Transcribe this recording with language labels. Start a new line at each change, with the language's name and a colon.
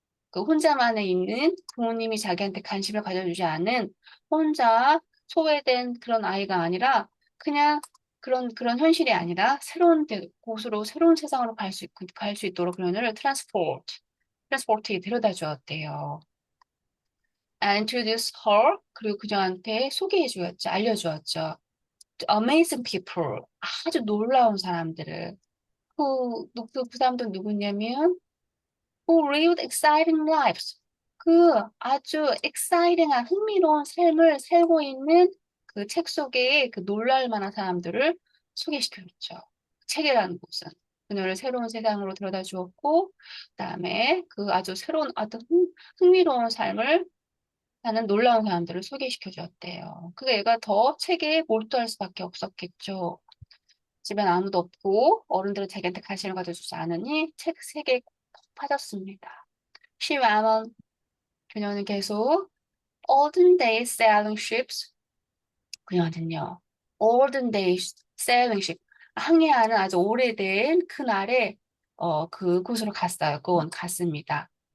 Korean: 그 혼자만에 있는 부모님이 자기한테 관심을 가져주지 않은 혼자 소외된 그런 아이가 아니라 그냥 그런 현실이 아니라 곳으로 새로운 세상으로 갈 수 있도록 그녀를 트랜스포트에 데려다 주었대요.
English: And introduce her,
Korean: 그리고 그녀한테 소개해 주었죠. 알려주었죠.
English: Amazing people,
Korean: 아주 놀라운 사람들을. 그 사람들은 누구냐면
English: who lived exciting lives.
Korean: 그 아주 exciting한 흥미로운 삶을 살고 있는 그 책 속에 그 놀랄 만한 사람들을 소개시켜줬죠. 책이라는 곳은 그녀를 새로운 세상으로 데려다 주었고, 그다음에 그 아주 새로운 어떤 흥미로운 삶을 사는 놀라운 사람들을 소개시켜 주었대요. 그 애가 더 책에 몰두할 수밖에 없었겠죠. 집엔 아무도 없고 어른들은 자기한테 관심을 가져주지 않으니 책 세계에 푹 빠졌습니다.
English: She went on.
Korean: 그녀는 계속
English: olden days sailing ships.
Korean: 그녀는요.
English: olden days sailing ship.
Korean: 항해하는 아주 오래된 그날에 그곳으로 그건 갔습니다.